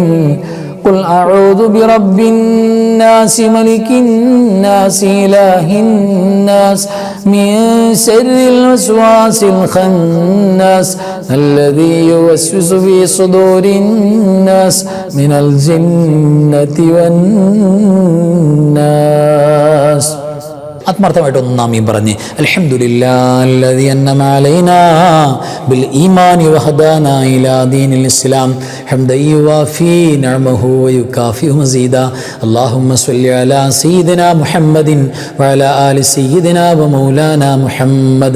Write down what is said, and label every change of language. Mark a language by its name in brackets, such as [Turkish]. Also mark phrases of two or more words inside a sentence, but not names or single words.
[Arabic] قل أعوذ برب الناس ملك الناس إله الناس من شر الوسواس الخناس الذي يوسوس في صدور الناس من الجنة والناس. [Malayalam] ആത്മാർത്ഥമായിട്ടൊന്ന് നാമീം പറഞ്ഞ് [Arabic] الحمد لله أنعم علينا بالإيمان وهدانا إلى دين الإسلام حمدا يوافي نعمه ويكافئ مزيده. اللهم صل على سيدنا محمد وعلى آل سيدنا ومولانا محمد.